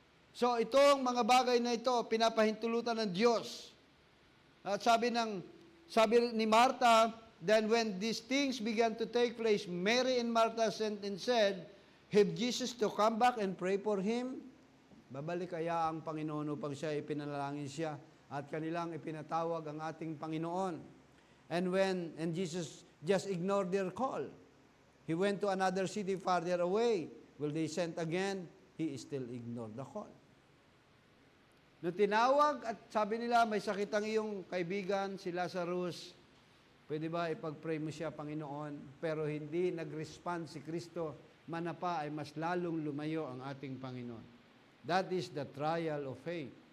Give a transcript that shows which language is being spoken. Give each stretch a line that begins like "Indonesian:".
Filipino: So itong mga bagay na ito, pinapahintulutan ng Diyos. At sabi ni Martha,
English: then when these things began to take place, Mary and Martha sent and said, have Jesus to come back and pray for him?
Filipino: Babalik kaya ang Panginoon upang siya ipinalangin siya at kanilang ipinatawag ang ating Panginoon.
English: And Jesus just ignored their call. He went to another city farther away. Will they send again? He still ignored the call.
Filipino: Nung tinawag at sabi nila, may sakit ang iyong kaibigan, si Lazarus, pwede ba ipag-pray mo siya, Panginoon? Pero hindi nag-respond si Kristo, manapa ay mas lalong lumayo ang ating Panginoon.
English: That is the trial of faith.